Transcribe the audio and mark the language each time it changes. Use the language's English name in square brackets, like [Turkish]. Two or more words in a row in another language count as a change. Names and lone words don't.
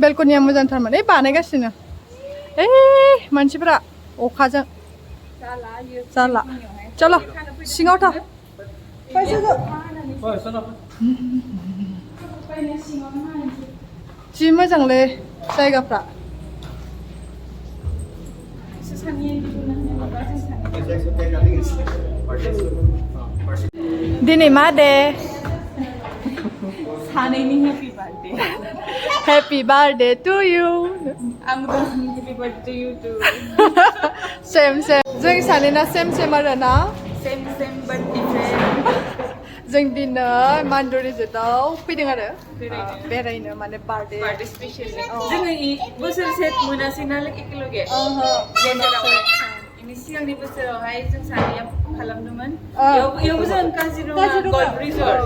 [Bodo] बेलकनिया मोजांथारमोन बानायगासिनो मानसिफोरा अखाजों जाला चलो सिङाव था जि मोजांलै जायगाफ्रा दिनै मा दे सानैनि [English] happy birthday happy birthday to you आंबो happy birthday to you too same same [Bodo] जों सानैना सेम सेम आरो ना [English] same same but different [Bodo] जों दिनै मान्दुरि जेटाव फैदों आरो बेरायनो माने [English] birthday special [Bodo] जोङो बोसोरसे मोनासै नालाय एखेलगे बेनि सिगांनि बोसोरावहाय जों सानैया खालामदोंमोन बेयावबो जों काजिरङा गल्फ रिजर्ट